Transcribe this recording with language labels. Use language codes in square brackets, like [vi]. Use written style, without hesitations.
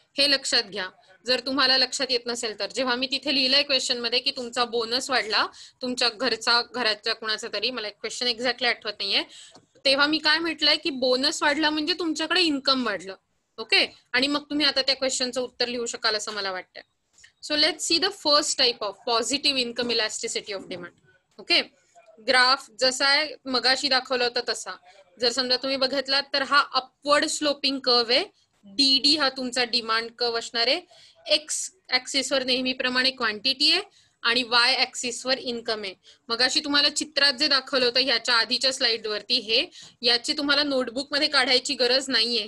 [mr] हे लक्षात घ्या जर तुम्हाला लक्षात येत नसेल तर. जेव्हा मी तिथे लिहिलंय क्वेश्चन मध्ये की तुमचा बोनस वाढला, तुमच्या घराच्या कुणाचा तरी, मला क्वेश्चन एक्झॅक्टली आठवत नाहीये, तेव्हा मी काय म्हटलंय की बोनस वाढला म्हणजे तुमच्याकडे इन्कम वाढलं. ओके, आणि मग तुम्ही आता त्या क्वेश्चनचं उत्तर लिहू शकाल असं मला वाटतं. [en] So let's see the first type of positive income elasticity of demand. [mr] Okay, graph जसा आहे मगाशी दाखवलं होतं तसा जर समजा तुम्ही बघितलात तर हा अपवर्ड स्लोपिंग कर्व आहे. डीडी हा तुमचा डिमांड कर्व असणार आहे. एक्स ऍक्सिस वर नेहमीप्रमाणे क्वांटिटी आहे आणि वाय ऍक्सिस वर इन्कम आहे. मगाशी तुम्हाला चित्रात जे दाखवलं होतं ह्याच्या आधीच्या स्लाइड वरती, हे याची तुम्हाला नोटबुक मध्ये काढायची गरज नाहीये.